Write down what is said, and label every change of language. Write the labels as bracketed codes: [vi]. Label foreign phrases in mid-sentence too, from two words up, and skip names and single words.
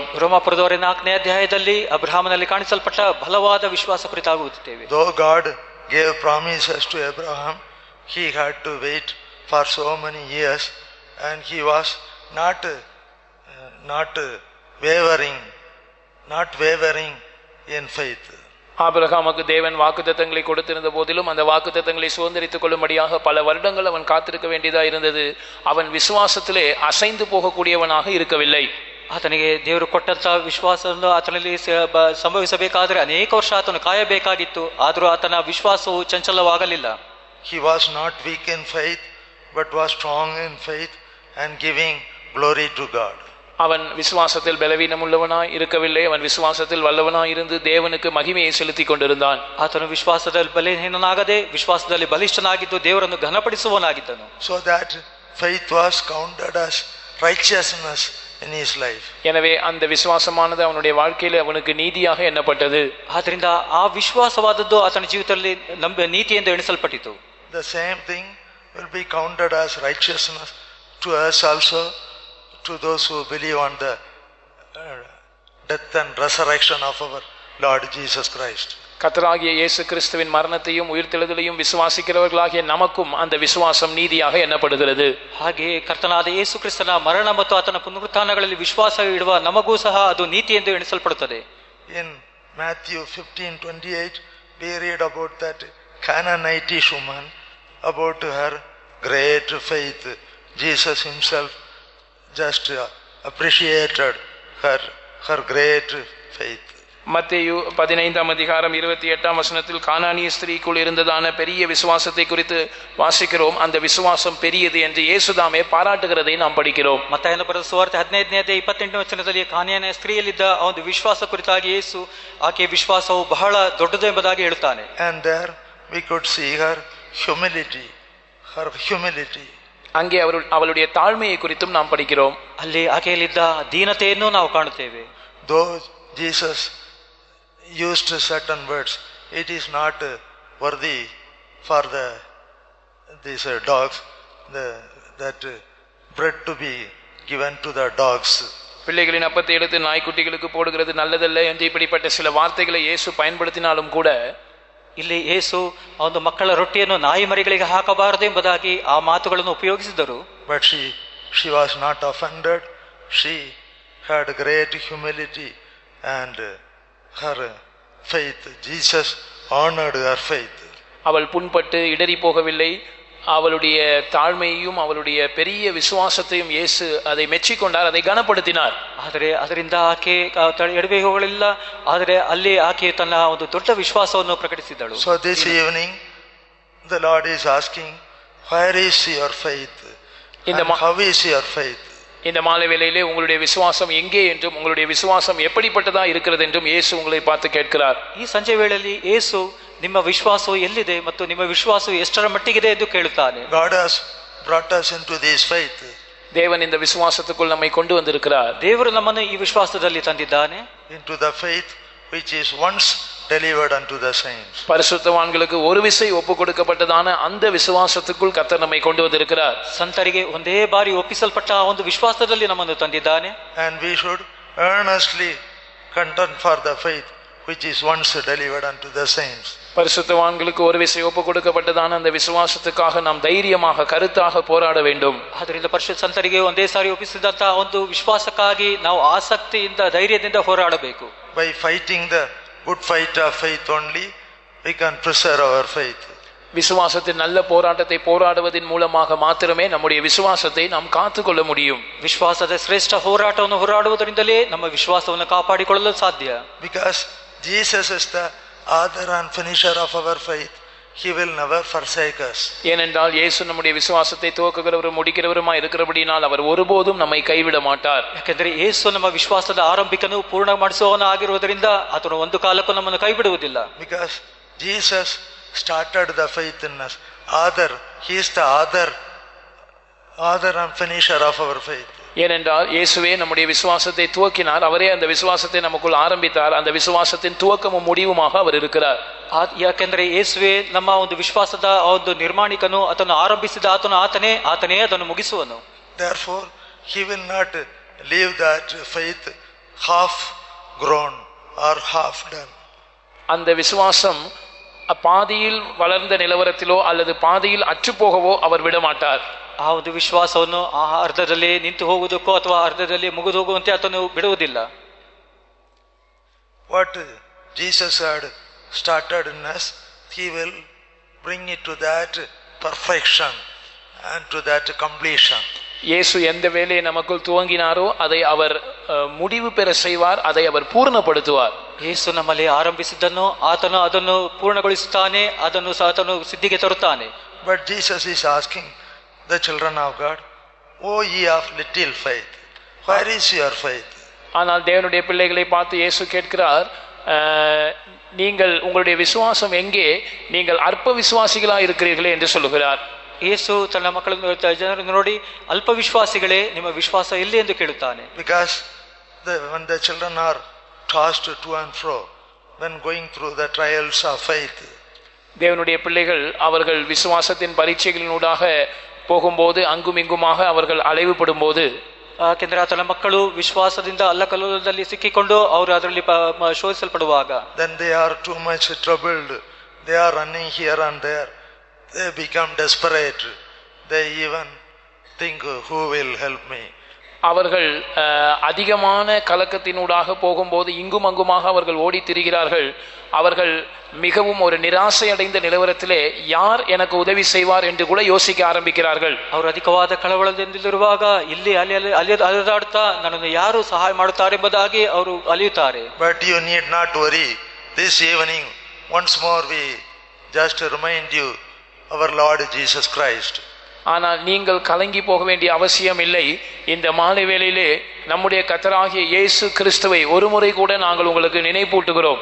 [kn] ರೋಮಾಪುರದವರ 4ನೇ ಅಧ್ಯಾಯದಲ್ಲಿ ಅಬ್ರಹಾಮನಲ್ಲಿ ಕಾಣಿಸಲ್ಪಟ್ಟ ಬಲವಾದ ವಿಶ್ವಾಸ ಕುರಿತಾಗಿ ಓದುತ್ತೇವೆ. [en] Though God gave promises to Abraham, he had to wait for so many years and he was not wavering in faith. [ta] ஆபிரகாமுக்கு தேவன் வாக்குத்தத்தங்களை கொடுத்திருந்த போதிலும் அந்த வாக்குத்தத்தங்களை சுதந்திரித்துக் கொள்ளும்படியாக பல வருடங்கள் அவன் காத்திருக்க வேண்டியதா இருந்தது. அவன் விசுவாசத்திலே அசைந்து போகக்கூடியவனாக இருக்கவில்லை. [kn] ಆತನಿಗೆ ದೇವರು ಕೊಟ್ಟಂತ ವಿಶ್ವಾಸವನ್ನು ಆತನಲ್ಲಿ ಸಂಭವಿಸಬೇಕಾದರೆ ಅನೇಕ ವರ್ಷ ಆತನು ಕಾಯಬೇಕಾಗಿತ್ತು. ಆದರೂ ಆತನ ವಿಶ್ವಾಸವು ಚಂಚಲವಾಗಲಿಲ್ಲ. [en] He was not weak in faith but was strong in faith and giving glory to God. [ta] அவன் விசுவாசத்தில் பலவீனம் உள்ளவனாய் இருக்கவில்லை. அவன் விசுவாசத்தில் வல்லவனாய் இருந்து தேவனுக்கு மகிமையை செலுத்திக் கொண்டிருந்தான். [kn] ಆತನು ವಿಶ್ವಾಸದಲ್ಲಿ ಬಲಹೀನನಾಗದೆ ವಿಶ್ವಾಸದಲ್ಲಿ ಬಲಿಷ್ಠನಾಗಿದ್ದು ದೇವರನ್ನು ಘನಪಡಿಸುವವನಾಗಿದ್ದನು. [en] So that faith was counted as righteousness in his life. [ta] எனவே அந்த விசுவாசமானது அவனுடைய வாழ்க்கையில் அவனுக்கு நீதியாக எண்ணப்பட்டது. [kn] ಆದ್ದರಿಂದ ಆ ವಿಶ್ವಾಸವಾದದ್ದು ಆತನ ಜೀವಿತದಲ್ಲಿ ನೀತಿ ಎಂದು ಎಣಿಸಲ್ಪಟ್ಟಿತು. [en] The same thing will be counted as righteousness to us also, to those who believe on the death and resurrection of our Lord Jesus Christ. [ta] கர்த்தராகிய இயேசு கிறிஸ்துவின் மரணத்தையும் உயிர்த்தெழுதலையும் விசுவாசிக்கிறவர்களாகிய நமக்கும் அந்த விசுவாசம் நீதியாக எண்ணப்படுகிறது. [kn] ಹಾಗೆ ಕರ್ತನಾದ ಯೇಸು ಕ್ರಿಸ್ತನ ಮರಣ ಮತ್ತು ಆತನ ಪುನರುತ್ಥಾನಗಳಲ್ಲಿ ವಿಶ್ವಾಸ ಇಡುವ ನಮಗೂ ಸಹ ಅದು ನೀತಿ ಎಂದು ಎಣಿಸಲ್ಪಡುತ್ತದೆ. [en] In Matthew 15:28 we read about that Canaanitish woman, about her great faith. Jesus himself just appreciated her great faith. [ta] மத்தேயு 15:28 கானானிய ஸ்திரீக்குள் இருந்ததான பெரிய விசுவாசத்தை குறித்து வாசிக்கிறோம். அந்த விசுவாசம் பெரியது என்று இயேசுதாமே பாராட்டுகிறதை நாம் படிக்கிறோம். [kn] ಮತ್ತಾಯನ ಬರೆದ ಸುವಾರ್ತೆ 15:28 ಕಾನಾನಿನ ಸ್ತ್ರೀಯಲ್ಲಿದ್ದ ಆ ಒಂದು ವಿಶ್ವಾಸ ಕುರಿತಾಗಿ ಯೇಸು ಆಕೆಯ ವಿಶ್ವಾಸವು ಬಹಳ ದೊಡ್ಡದು ಎಂಬುದಾಗಿ ಹೇಳುತ್ತಾನೆ. [en] And there we could see her humility. [ta] அங்கே அவளுடைய தாழ்மையை குறித்தும் நாம் படிக்கிறோம். [kn] ಅಲ್ಲಿ ಆಕೆಯಲ್ಲಿದ್ದ ದೀನತೆಯನ್ನು ನಾವು ಕಾಣುತ್ತೇವೆ. [en] Though Jesus used certain words, it is not worthy for these dogs that bread to be given to the dogs. [ta] பிள்ளைகளின் அப்பத்தை எடுத்து நாய்க்குட்டிகளுக்கு போடுகிறது நல்லதல்ல என்று இப்படிப்பட்ட சில வார்த்தைகளை இயேசு பயன்படுத்தினாலும் கூட [kn] ಇಲ್ಲಿ ಯೇಸು ಒಂದು ಮಕ್ಕಳ ರೊಟ್ಟಿಯನ್ನು ನಾಯಿ ಮರಿಗಳಿಗೆ ಹಾಕಬಾರದು ಎಂಬುದಾಗಿ ಆ ಮಾತುಗಳನ್ನು ಉಪಯೋಗಿಸಿದರು. [en] But she was not offended. She had great humility and her faith. Jesus honored her faith. [ta] அவள் புண்பட்டு இடறி போகவில்லை. அவளுடைய தாழ்மையையும் அவளுடைய பெரிய விசுவாசத்தையும் இயேசு அதை மெச்சிக்கொண்டார், அதை கனப்படுத்தினார். [kn] ಆದರೆ ಅದರಿಂದ ಆಕೆ ಎಡವಿ ಹೋಗಲಿಲ್ಲ. ಆದರೆ ಅಲ್ಲಿ ಆಕೆ ತನ್ನ ಒಂದು ದೊಡ್ಡ ವಿಶ್ವಾಸವನ್ನು ಪ್ರಕಟಿಸಿದಳು. [en] So this evening the Lord is asking, where is your faith? And how is your faith? [ta] இந்த மாலை வேளையிலே உங்களுடைய விசுவாசம் எங்கே என்றும் உங்களுடைய விசுவாசம் எப்படிப்பட்டதா இருக்கிறது என்றும் இயேசு உங்களை பார்த்து கேட்கிறார். [kn] ಈ ಸಂಜೆ ವೇಳೆಯಲ್ಲಿ ಯೇಸು ನಿಮ್ಮ ವಿಶ್ವಾಸವು ಎಲ್ಲಿದೆ ಮತ್ತು ನಿಮ್ಮ ವಿಶ್ವಾಸವು ಎಷ್ಟರ ಮಟ್ಟಿಗಿದೆ ಎಂದು ಕೇಳುತ್ತಾನೆ. [en] God has brought us into this faith. [ta] தேவன் இந்த விசுவாசத்துக்குள் நம்மை கொண்டு வந்திருக்கிறார். [kn] ದೇವರು ನಮ್ಮನ್ನು ಈ ವಿಶ್ವಾಸದಲ್ಲಿ ತಂದಿದ್ದಾನೆ. [en] Into the faith which is once delivered unto the saints. [ta] பரிசுத்தவான்களுக்கு ஒரு விசை ஒப்பு கொடுக்கப்பட்டதான அந்த விசுவாசத்துக்குள் கர்த்தர் நம்மை கொண்டு வந்திருக்கிறார். [kn] ಸಂತರಿಗೆ ಒಂದೇ ಬಾರಿ ಒಪ್ಪಿಸಲ್ಪಟ್ಟ ಆ ಒಂದು ವಿಶ್ವಾಸದಲ್ಲಿ ನಮ್ಮನ್ನು ತಂದಿದ್ದಾನೆ. [en] And we should earnestly contend for the faith which is once delivered unto the saints. [ta] பரிசுத்தவான்களுக்கு ஒரு விசை ஒப்பு கொடுக்கப்பட்டதான அந்த விசுவாசத்துக்காக நாம் தைரியமாக கருத்தாக போராட வேண்டும். [kn] ಆದ್ದರಿಂದ ಪರಿಶುದ್ಧ ಸಂತರಿಗೆ ಒಂದೇ ಸಾರಿ ಒಪ್ಪಿಸಿದಂತಹ ಒಂದು ವಿಶ್ವಾಸಕ್ಕಾಗಿ ನಾವು ಆಸಕ್ತಿಯಿಂದ ಧೈರ್ಯದಿಂದ ಹೋರಾಡಬೇಕು. [en] By fighting the good fight of faith only we can preserve our faith. [ta] விசுவாசத்தின் நல்ல போராட்டத்தை போராடுவதன் மூலமாக மாத்திரமே நம்முடைய விசுவாசத்தை நாம் காத்துக்கொள்ள முடியும். [kn] ವಿಶ್ವಾಸದ ಶ್ರೇಷ್ಠ ಹೋರಾಟವನ್ನು ಹೋರಾಡುವುದರಿಂದಲೇ ನಮ್ಮ ವಿಶ್ವಾಸವನ್ನು ಕಾಪಾಡಿಕೊಳ್ಳಲು ಸಾಧ್ಯ. [en] Because Jesus is the author and finisher of our faith. He will never forsake us. [ta] ஏனென்றால் இயேசு நம்முடைய விசுவாசத்தை துவக்குகிறவரும் முடிக்கிறவருமாய் இருக்கிறபடியால் அவர் ஒருபோதும் நம்மை கைவிட மாட்டார். [kn] ಯಾಕಂದ್ರೆ ಯೇಸು ನಮ್ಮ ವಿಶ್ವಾಸದ ಆರಂಭಿಕನು ಪೂರ್ಣ ಮಾಡಿಸುವವನು ಆಗಿರುವುದರಿಂದ ಆತನು ಒಂದು ಕಾಲಕ್ಕೂ ನಮ್ಮನ್ನು ಕೈಬಿಡುವುದಿಲ್ಲ. [en] Because Jesus started the faith in us. He is the author and finisher of our faith. [ta] ஏனென்றால் இயேசுவே நம்முடைய விசுவாசத்தை துவக்கினார். அவரே அந்த விசுவாசத்தை நமக்குள் ஆரம்பித்தார். அந்த விசுவாசத்தின் துவக்கமும் முடிவுமாக அவர் இருக்கிறார். [kn] ಯಾಕೆಂದ್ರೆ ಯೇಸುವೆ ನಮ್ಮ ಒಂದು ವಿಶ್ವಾಸದ ಒಂದು ನಿರ್ಮಾಣಿಕನು, ಅದನ್ನು ಆರಂಭಿಸಿದ ಆತನೇ ಅದನ್ನು ಮುಗಿಸುವನು. [en] Therefore he will not leave that faith half grown or half done. [ta] அந்த விசுவாசம் பாதியில் வளர்ந்த நிலவரத்திலோ அல்லது பாதியில் அற்றுப்போகவோ அவர் விடமாட்டார். [kn] ಆ ಒಂದು ವಿಶ್ವಾಸವನ್ನು ಆ ಅರ್ಧದಲ್ಲಿ ನಿಂತು ಹೋಗುವುದಕ್ಕೋ ಅಥವಾ ಅರ್ಧದಲ್ಲಿ ಮುಗಿದು ಹೋಗುವಂತೆ ಆತನು ಬಿಡುವುದಿಲ್ಲ. [en] What Jesus had started in us, he will bring it to that perfection and to that completion. [ta] இயேசு எந்த வேலையை நமக்குள் துவங்கினாரோ அதை அவர் முடிவு பெற செய்வார், அதை அவர் பூர்ணப்படுத்துவார். [kn] ಯೇಸು ನಮ್ಮಲ್ಲಿ ಆರಂಭಿಸಿದ್ದನ್ನು ಆತನು ಅದನ್ನು ಪೂರ್ಣಗೊಳಿಸುತ್ತಾನೆ, ಅದನ್ನು ಆತನು ಸಿದ್ಧಿಗೆ ತರುತ್ತಾನೆ. [en] But Jesus is asking the children of God, O ye of little faith, where is your faith? [ta] ஆனால் தேவனுடைய பிள்ளைகளை பார்த்து இயேசு கேட்கிறார், நீங்கள் உங்களுடைய விசுவாசம் எங்கே? நீங்கள் அற்ப விசுவாசிகளாக இருக்கிறீர்களே என்று சொல்லுகிறார். [kn] ಯೇಸು ತನ್ನ ಮಕ್ಕಳನ್ನು ಜನರನ್ನು ನೋಡಿ, ಅಲ್ಪ ವಿಶ್ವಾಸಿಗಳೇ, ನಿಮ್ಮ ವಿಶ್ವಾಸ ಎಲ್ಲಿ ಎಂದು ಕೇಳುತ್ತಾನೆ. [en] Because when the children are tossed to and fro when going through the trials of faith, [ta] தேவனுடைய பிள்ளைகள் அவர்கள் விசுவாசத்தின் பரீட்சைகளினூடாக போகும்போது அங்கும் இங்குமாக அவர்கள் அலைவுபடும் போது, [kn] ಯಾಕೆಂದರೆ ಆತನ ಮಕ್ಕಳು ವಿಶ್ವಾಸದಿಂದ ಅಲ್ಲಕಲ್ಲೋಲದಲ್ಲಿ ಸಿಕ್ಕಿಕೊಂಡು ಅವರು ಅದರಲ್ಲಿ ಶೋಧಿಸಲ್ಪಡುವಾಗ, [en] then they are too much troubled, they are running here and there, they become desperate, they even think, who will help me, [ta] அவர்கள் அதிகமான கலக்கத்தினூடாக போகும்போது இங்கும் அங்குமாக அவர்கள் ஓடி திரிகிறார்கள். அவர்கள் மிகவும் ஒரு நிராசை அடைந்த நிலவரத்திலே யார் எனக்கு உதவி செய்வார் என்று கூட யோசிக்க ஆரம்பிக்கிறார்கள். [kn] ಅವರು ಅಧಿಕವಾದ ಕಳವಳದಿಂದಿರುವಾಗ ಇಲ್ಲಿ ಅಲ್ಲಿ ಅಲೆದಾಡುತ್ತಾ ನನ್ನನ್ನು ಯಾರು ಸಹಾಯ ಮಾಡುತ್ತಾರೆ ಎಂಬುದಾಗಿ ಅವರು ಅಲಿಯುತ್ತಾರೆ. [en] But you need not worry. This evening once more we just remind you our Lord Jesus Christ. [ta] ஆனால் நீங்கள் கலங்கி போக வேண்டிய அவசியம் இல்லை. இந்த மாலை வேளையிலே நம்முடைய கர்த்தராகிய இயேசு கிறிஸ்துவை ஒரு முறை கூட நாங்கள் உங்களுக்கு நினைப்பூட்டுகிறோம்.